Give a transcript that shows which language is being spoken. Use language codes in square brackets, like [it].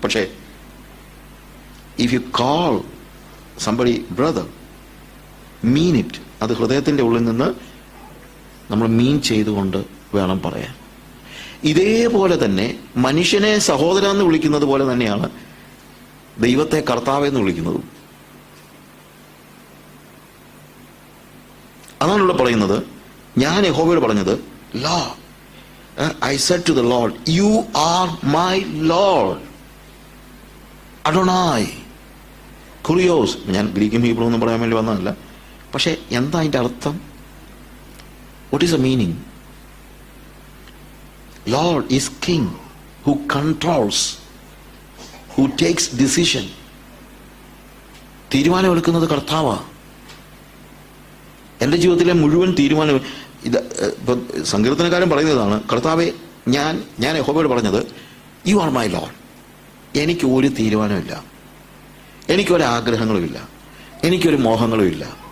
[en] പക്ഷേ if you call somebody brother, mean it. [ml] അത് ഹൃദയത്തിന്റെ ഉള്ളിൽ നിന്ന് നമ്മൾ മീൻ ചെയ്തുകൊണ്ട് വേണം പറയാൻ. ഇതേപോലെ തന്നെ മനുഷ്യനെ സഹോദരൻ എന്ന് വിളിക്കുന്നത് പോലെ തന്നെയാണ് ദൈവത്തെ കർത്താവെന്ന് വിളിക്കുന്നതും. അതാണല്ലോ പറയുന്നത്, ഞാൻ യഹോവയോട് പറഞ്ഞത്, [en] Lord, I said to the Lord, you are my Lord. [he] Adonai. [el] Kurios. [ml] ഞാൻ ഗ്രീക്കും ഹീബ്രു ഒന്നും പറയാൻ വേണ്ടി വന്നതല്ല. പക്ഷെ എന്താ അതിൻ്റെ അർത്ഥം? [en] What is the meaning? Lord is king who controls, who takes decision. [ml] തീരുമാനമെടുക്കുന്നത് കർത്താവാ. എൻ്റെ ജീവിതത്തിലെ മുഴുവൻ തീരുമാനം ഇപ്പൊ സങ്കീർത്തനക്കാരൻ പറയുന്നതാണ്, കർത്താവെ, ഞാൻ യഹോവയോട് പറഞ്ഞത്, [en] You are my Lord. [ml] എനിക്ക് ഒരു തീരുമാനമില്ല, എനിക്കൊരാഗ്രഹങ്ങളുമില്ല, എനിക്കൊരു മോഹങ്ങളുമില്ല.